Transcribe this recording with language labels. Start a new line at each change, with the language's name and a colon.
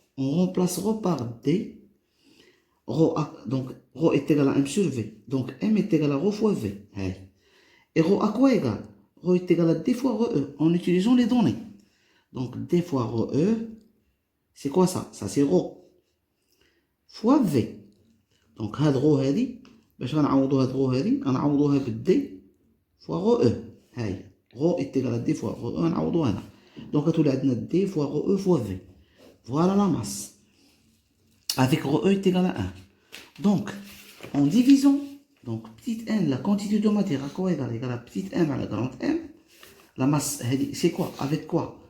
French: On remplace ρ par D. Donc, ρ est égal à m sur V. Donc, m est égal à ρ fois V. Et ρ à quoi égal? Ρ est égal à D fois ρe en utilisant les données. Donc D fois ρe, c'est quoi ça? Ça c'est ρ fois V.
Arabic: Donc هاد ρ هادي باش غنعوضو هاد ρ هادي غنعوضوها بالدي fois ρe.
French: هاي ρ est égal à D fois ρe
Arabic: غنعوضو هنا.
French: Donc
Arabic: غتولي عندنا
French: D fois ρe fois V. Voilà la masse. Avec ρe est égal à 1. Donc, en divisant, donc petite n, la quantité de matière à quoi égale? Égale à petite m à la grande m. La masse, c'est quoi? Avec quoi?